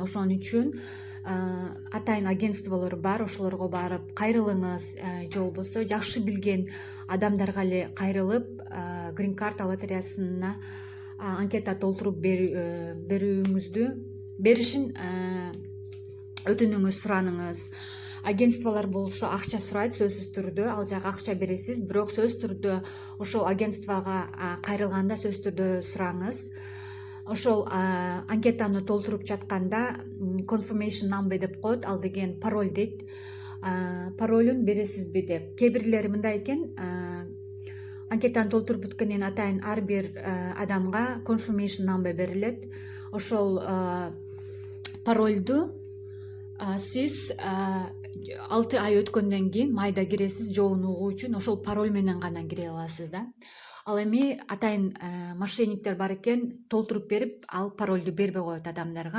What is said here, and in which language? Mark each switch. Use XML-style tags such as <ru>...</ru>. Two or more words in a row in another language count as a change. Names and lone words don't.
<ky>Ошон үчүн атайын агентстволор бар, ошолорго барып кайрылыңыз, же болбосо жакшы билген адамдарга эле кайрылып грин карта лотереясына анкета толтуруп беришин өтүнүңүз, сураныңыз. Агентстволор болсо акча сурайт, сөзсүз түрдө, ал жак акча бересиз, бирок сөзсүз түрдө ошол агентствого кайрылганда сөзсүз түрдө сураңыз. Ошол анкетаны толтуруп жатканда</ky> <en>confirmation number</en> <ky>деп коет, ал деген пароль дейт. Паролун бересизби деп. Кээ бирлери мындай экен, анкетаны толтуруп бүткөндөн атайын ар бир адамга</ky> <en>confirmation number</en> <ky>берилет. Ошол паролду сиз 6 ай өткөндөн кийин майда киресиз, жообун угуу үчүн ошол пароль менен гана кире аласыз да. Ал эми атайын мошенниктер бар экен, толтуруп берип, ал паролду бербей коет адамдарга.</ky>